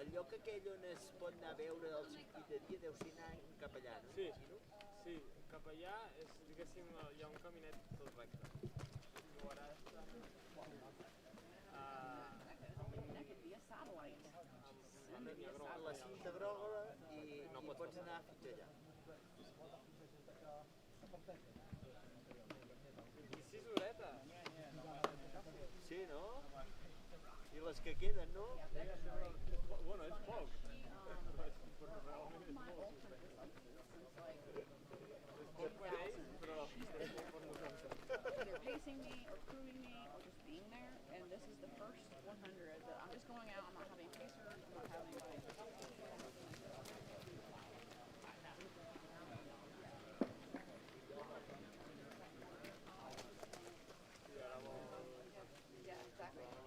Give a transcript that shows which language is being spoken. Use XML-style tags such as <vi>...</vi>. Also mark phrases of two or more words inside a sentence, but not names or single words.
<ca>que aquell on es pot anar a veure el circuit de dia deu ser anar cap allà, no? Sí, sí, cap allà és, diguéssim, hi ha un caminet tot recte. Trobaràs a la cinta groga i pots anar fins allà. I 6 horetes. Sí, no? I les que queden, no? Bueno, és poc. Però realment és molt. És poc per ells, però és molt per nosaltres.</ca> <en>Either pacing me or crewing me or just being there, and this is the first 100 that I'm just going out. I'm not having pacers. I'm not having anybody. Yeah, exactly.</en>